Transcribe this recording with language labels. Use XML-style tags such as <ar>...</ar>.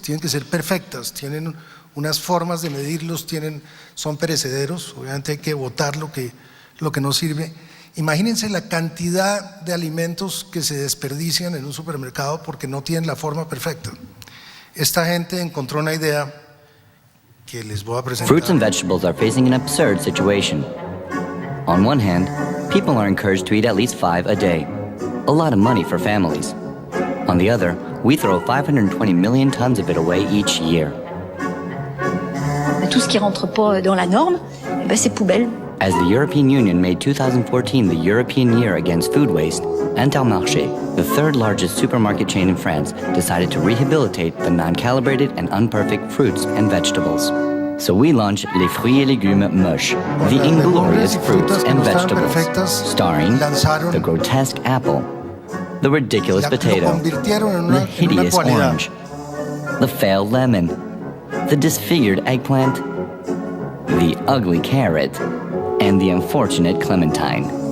<es>Tienen que ser perfectas, tienen unas formas de medirlos, son perecederos, obviamente hay que botar lo que no sirve. Imagínense la cantidad de alimentos que se desperdician en un supermercado porque no tienen la forma perfecta. Esta gente encontró una idea que les voy a presentar.</es> <en>Fruits and vegetables are facing an absurd situation. On one hand, people are encouraged to eat at least 5 a day, a lot of money for families. On the other, we throw 520 million tons of it away each year.</en> <fr>Tout ce qui rentre pas dans la norme, c'est poubelle.</fr> <en>As the European Union made 2014 the European Year Against Food Waste, Intermarché, the third largest supermarket chain in France, decided to rehabilitate the non-calibrated and unperfect fruits and vegetables. So we launched Les Fruits et Légumes Moches, the inglorious fruits and vegetables, starring the grotesque apple, the ridiculous potato, the hideous orange, the failed lemon, the disfigured eggplant, the ugly carrot, and the unfortunate clementine.</en>